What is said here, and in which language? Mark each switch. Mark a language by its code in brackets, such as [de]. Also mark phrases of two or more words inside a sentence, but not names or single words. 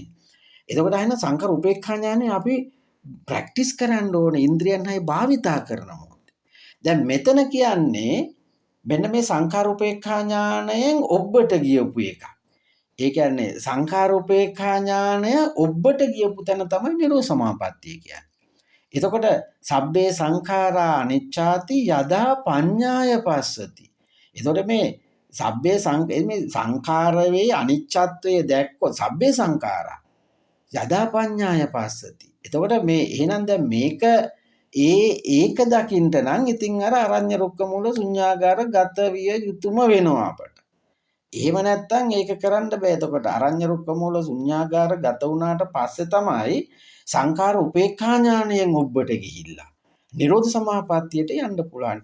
[si] එතකොට අහන සංකාර උපේක්ඛා ඥානය අපි ප්‍රැක්ටිස් කරන්න ඕනේ. ඉන්ද්‍රියන් හය භාවිතා කරනවා. දැන් මෙතන කියන්නේ මෙන්න මේ සංකාර උපේක්ඛා ඥානයෙන් ඔබට ගියපු එක. ඒ කියන්නේ සංකාර උපේක්ඛා ඥානය ඔබට ගියපු තැන තමයි නිරෝධ සමාපත්තිය කියන්නේ. [pi] එතකොට සබ්බේ සංඛාරා අනිච්ඡාති යදා පඤ්ඤාය පස්සති. [si] එතකොට මේ සබ්බේ මේ සංඛාරයේ අනිච්ඡත්වය දැක්කොත් [pi] සබ්බේ සංඛාරා යදා පඤ්ඤාය පස්සති. [si] එතකොට මේ එහෙනම් දැන් මේක ඒක දකින්න නම් ඉතින් අර [pi] අරඤ්‍ය රුක්ක මූල ශුඤ්ඤාගාර [si] ගත විය යුතුම වෙනවා අපට. එහෙම නැත්තම් ඒක කරන්න බෑ. එතකොට [pi] අරඤ්‍ය රුක්ක මූල ශුඤ්ඤාගාර [si] ගත වුණාට පස්සේ තමයි සංඛාර උපේක්ඛා ඥානයෙන් ඔබට ගිහිල්ලා නිරෝධ සමාපත්තියට යන්න පුළුවන්.